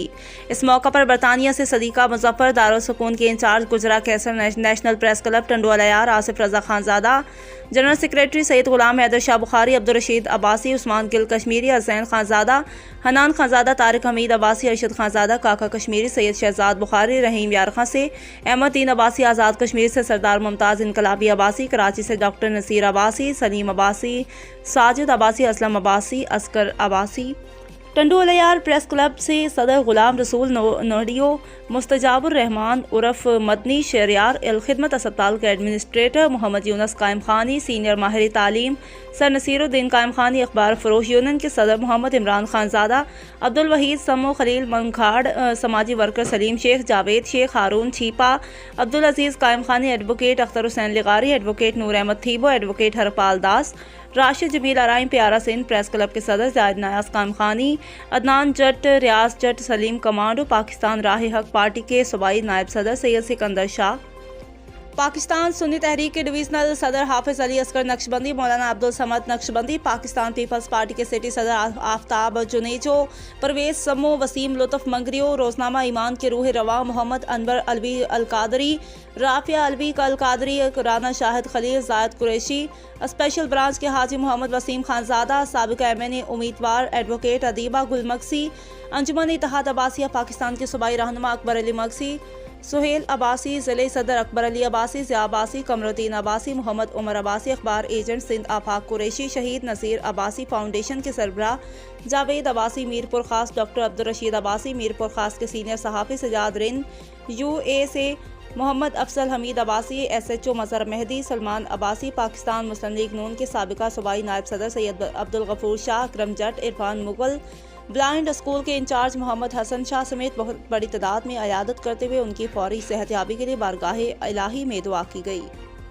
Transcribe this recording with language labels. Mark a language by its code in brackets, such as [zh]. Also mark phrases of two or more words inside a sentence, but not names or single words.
[ur] اس موقع پر برطانیہ سے صدیقہ مظفر، دار السکون کے انچارج گجرا قیصر، نیشنل پریس کلب ٹنڈو الہیار، آصف رضا خانزادہ, [en] General Secretary [ur] سید غلام حیدر شاہ بخاری، عبدالرشید عباسی، عثمان گل کشمیری، حسین خانزادہ، حنان خانزادہ، طارق حمید عباسی، ارشد خانزادہ، کاکا کشمیری، سید شہزاد بخاری، رحیم یارخان سے احمد دین عباسی، آزاد کشمیر سے سردار ممتاز انقلابی عباسی، کراچی سے ڈاکٹر نصیر عباسی، سلیم عباسی، ساجد عباسی، اسلم عباسی، عسکر عباسی, ٹنڈو الہیار پریس کلب سے صدر غلام رسول نوڈیو، مستجاب الرحمان عرف مدنی شہریار, الخدمت ہسپتال کے ایڈمنسٹریٹر محمد یونس قائم خانی، سینیئر ماہر تعلیم سر نصیرالدین قائم خانی، اخبار فروش یونین کے صدر محمد عمران خانزادہ، عبدالوحید سمو خلیل منگھاڑ، سماجی ورکر سلیم شیخ، جاوید شیخ، ہارون چھیپا، عبدالعزیز قائم خانی، ایڈووکیٹ اختر حسین لغاری، ایڈووکیٹ نور احمد تھیبو، ایڈووکیٹ ہرپال داس، راشد جمیل آرائیں، پیارا سنگھ پریس کلب کے صدر زاید نیاز قائم خانی، عدنان جٹ، ریاض جٹ، سلیم کمانڈو، پاکستان راہ حق پارٹی کے صوبائی نائب صدر سید سکندر شاہ, پاکستان سنی تحریک کے ڈویژنل صدر حافظ علی اصغر نقشبندی، مولانا عبدالصمد نقشبندی، پاکستان پیپلز پارٹی کے سٹی صدر آفتاب جونیجو، پرویز سمو، وسیم لطف منگریو, روزنامہ ایمان کے روح رواں محمد انور علوی القادری، رافعہ علوی القادری، رانا شاہد خلیل، زاید قریشی، اسپیشل برانچ کے حاجی محمد وسیم خانزادہ، سابق MNA امیدوار ایڈووکیٹ ادیبہ گل مکسی، انجمن اتحاد عباسیہ پاکستان کے صوبائی رہنما اکبر علی مکسی، سہیل عباسی، ضلع صدر اکبر علی عباسی، ضیا عباسی، قمرالدین عباسی، محمد عمر عباسی، اخبار ایجنٹ سندھ آفاق قریشی، شہید نذیر عباسی فاؤنڈیشن کے سربراہ جاوید عباسی، میرپور خاص ڈاکٹر عبدالرشید عباسی، میرپور خاص کے سینیئر صحافی سجاد رن, UA سے محمد افضل حمید عباسی، SHO مظہر مہدی، سلمان عباسی، پاکستان مسلم لیگ نون کے سابقہ صوبائی نائب صدر سید عبدالغفور شاہ، اکرم جٹ، عرفان مغل، بلائنڈ اسکول کے انچارج محمد حسن شاہ سمیت بہت بڑی تعداد میں عیادت کرتے ہوئے ان کی فوری صحتیابی کے لیے بارگاہ الٰہی میں دعا کی گئی.